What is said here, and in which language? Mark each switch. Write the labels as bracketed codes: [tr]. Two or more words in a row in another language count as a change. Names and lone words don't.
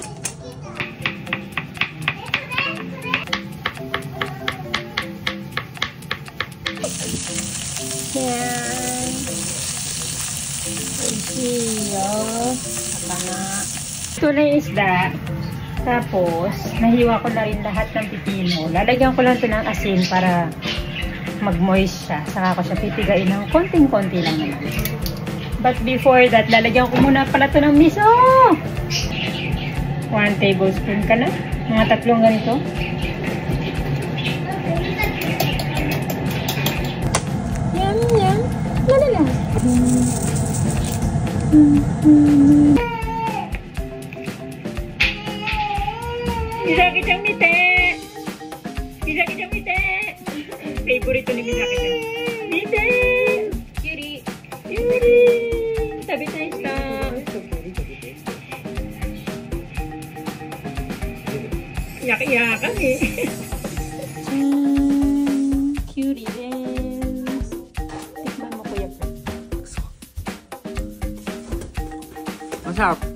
[tl] Ito na yung isda. Tapos, nahiwa ko na rin lahat ng pipino. Lalagyan ko lang ito ng asin para mag-moist siya. Saka ko siya pipigain ng konting-konti lang naman. [en] But before that, [tl] lalagyan ko muna pala ito ng miso! 1 tablespoon ka na. Mga 3 ganito. Yum, yum. Lalala. [ja] ミサキちゃん見て! ミサキちゃん見て! [tl] Favorite ni Misaki-chan. Mite! Yuri! Yuri! Tabitai shita! Iyak-iyakan eh. [en] Cutie dance. [tl] Tikman mo, Kuya Fred. Masarap.